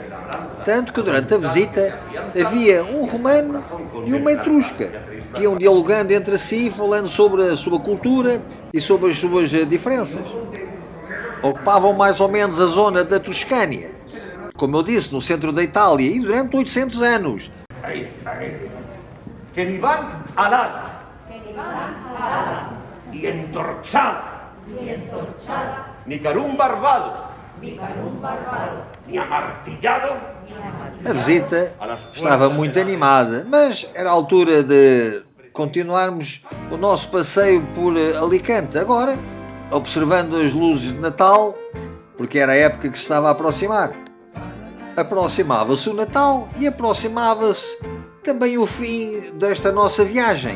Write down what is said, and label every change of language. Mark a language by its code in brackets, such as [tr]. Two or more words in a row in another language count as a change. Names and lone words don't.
[pt] Tanto que durante a visita havia um romano e uma etrusca, que iam dialogando entre si, falando sobre a sua cultura e sobre as suas diferenças. Ocupavam mais ou menos a zona da Toscânia, como eu disse, no centro da Itália, e durante 800 anos. [es] Que ni van alada y entorchada, ni carum barbado, ni amartillado. [pt] A visita estava muito animada, mas era a altura de continuarmos o nosso passeio por Alicante. Agora, observando as luzes de Natal, porque era a época que se estava a aproximar. Aproximava-se o Natal e aproximava-se também o fim desta nossa viagem.